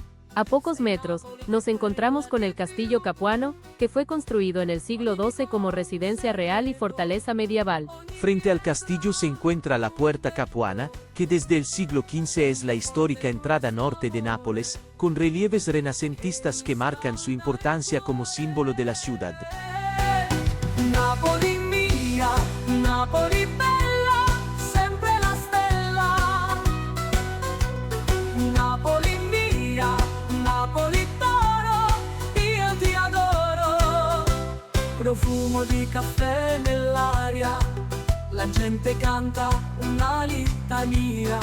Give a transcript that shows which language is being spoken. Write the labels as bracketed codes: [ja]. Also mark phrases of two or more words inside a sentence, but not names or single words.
[es] A pocos metros, nos encontramos con el Castillo Capuano, que fue construido en el siglo XII como residencia real y fortaleza medieval. Frente al castillo se encuentra la Puerta Capuana, que desde el siglo XV es la histórica entrada norte de Nápoles, con relieves renacentistas que marcan su importancia como símbolo de la ciudad. [it] Napoli mia, Napoli bella, sempre la stella. Napoli mia, Napoli d'oro, io ti adoro. Profumo di caffè nell'aria, la gente canta una litania.